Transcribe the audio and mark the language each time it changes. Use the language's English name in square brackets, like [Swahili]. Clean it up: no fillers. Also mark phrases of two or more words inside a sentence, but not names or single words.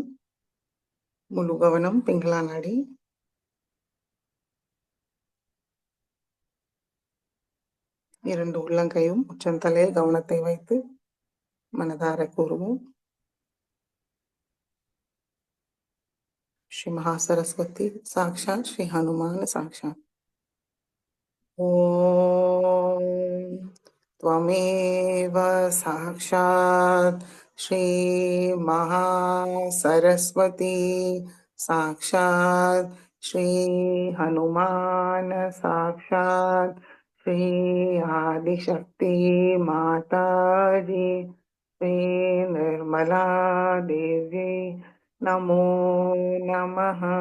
[Tamil] முழு கவனம் பிங்களா நாடி. இரண்டு உள்ளங்கையும் உச்சந்தலையில் கவனத்தை வைத்து மனதார கூறுவோம். [Sanskrit] श्री महासरस्वती साक्षात श्री हनुमान साक्षात। ॐ त्वमेव साक्षात् श्री महासरस्वती साक्षात् श्री हनुमान साक्षात् श्री आदिशक्ति माताजी श्री निर्मला देवी नमो नमः।